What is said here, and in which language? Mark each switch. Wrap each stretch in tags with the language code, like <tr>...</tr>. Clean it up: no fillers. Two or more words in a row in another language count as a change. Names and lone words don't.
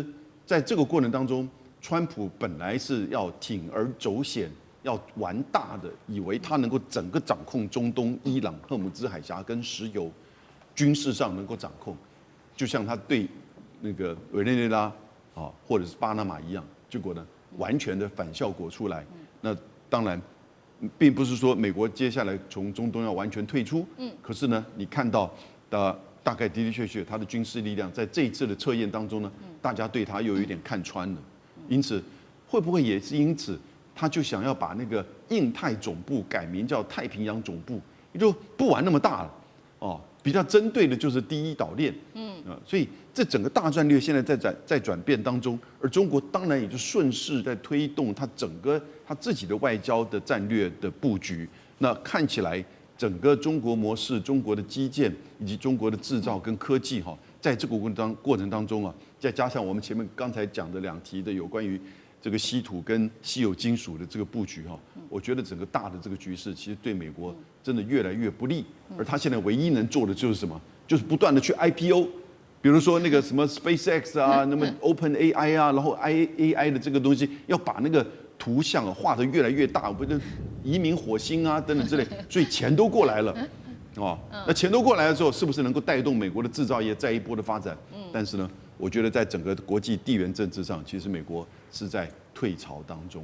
<zh>在這個過程當中，川普本來是要鋌而走險，要玩大的，以為他能夠整個掌控中東、伊朗、荷爾蒙茲海峽跟石油，軍事上能夠掌控，就像他對那個委內瑞拉或者是巴拿馬一樣，結果呢完全的反效果出來。那當然，並不是說美國接下來從中東要完全退出，可是呢，你看到的。大概的確，他的軍事力量在這一次的測驗當中呢，大家對他又有一點看穿了。因此，會不會也是因此，他就想要把那個印太總部改名叫太平洋總部，也就不玩那麼大了。比較針對的就是第一島鏈。所以這整個大戰略現在在轉變當中，而中國當然也就順勢在推動他整個他自己的外交的戰略的布局。那看起來。整個中國模式、中國的基建以及中國的製造跟科技在這個過程當中再加上我們前面剛才講的2題的有關於這個稀土跟稀有金屬的這個布局我覺得整個大的這個局勢其實對美國真的越來越不利。而他現在唯一能做的就是什麼？就是不斷的去 IPO， 比如說那個什麼 SpaceX 那麼 OpenAI 然後 AI 的這個東西要把那個。圖像畫得越來越大，不是移民火星等等之類，所以錢都過來了，那錢都過來了之後，是不是能夠帶動美國的製造業再一波的發展？但是呢，我覺得在整個國際地緣政治上，其實美國是在退潮當中。</zh>